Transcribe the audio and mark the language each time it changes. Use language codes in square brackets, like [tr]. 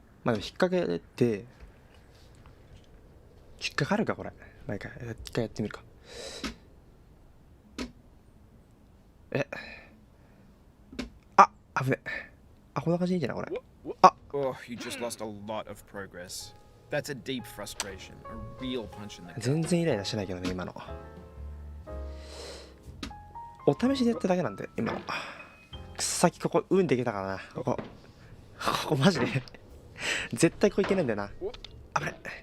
[ja] まあでも引っ掛けて、引っかかるかこれ。まあいいか、一回やってみるか。あ、危ね。あ、こんな感じでいいんじゃないこれ。あ、 [en] Oh, you just lost a lot of progress. That's a deep frustration, a real punch in the gut. [ja] 全然イライラしてないけどね、今の。お試しでやっただけなんで、今の。さっきここ、運でいけたからな。ここマジで。絶対ここいけないんだよな。危ない。